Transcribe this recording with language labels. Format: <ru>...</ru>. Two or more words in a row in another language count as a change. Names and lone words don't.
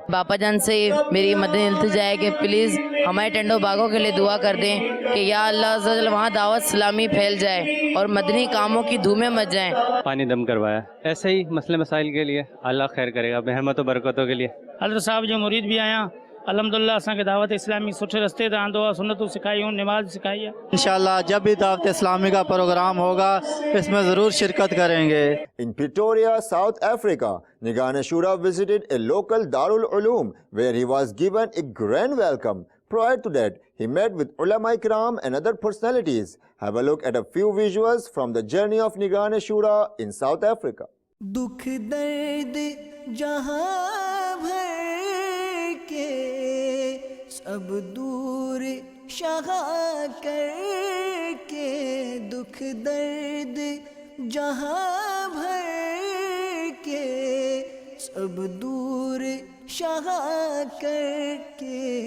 <ur>باپا جان سے میری مدنی التجا ہے کہ پلیز ہمارے ٹنڈو باگوں کے لیے دعا کر دیں کہ</ur> <ar>يا الله عز وجل</ar> <ur>وہاں دعوت اسلامی پھیل جائے اور مدنی کاموں کی دھومیں مچ جائیں. پانی دم کروایا، ایسے ہی مسلے مسائل کے لیے اللہ خیر کرے گا، رحمت و برکتوں کے لیے.</ur> <sd>हज़रत साहब जो मुरीद भी आया अल्हम्दुलिल्लाह असांखे दावत इस्लामी सुठे रस्ते ते आंदो आहे, सुन्नतूं सिखायूं,</sd> <ur>نماز سکھائی ہے. ان شاء اللہ جب بھی دعوت اسلامی کا پروگرام ہوگا اس میں ضرور شرکت کریں گے.</ur> <en>In Pretoria, South Africa, Nigane Shura visited a local Darul Uloom where he was given a grand welcome. Prior to that, he met with</en> <ur>علما اکرام</ur> <en>and other personalities. Have a look at a few visuals from the journey of Nigane Shura in South Africa.</en> <ur>دکھ درد جہاں بھر کے سب دور شہا کر کے، دکھ درد جہاں بھر کے سب دور شہا کر کے,</ur>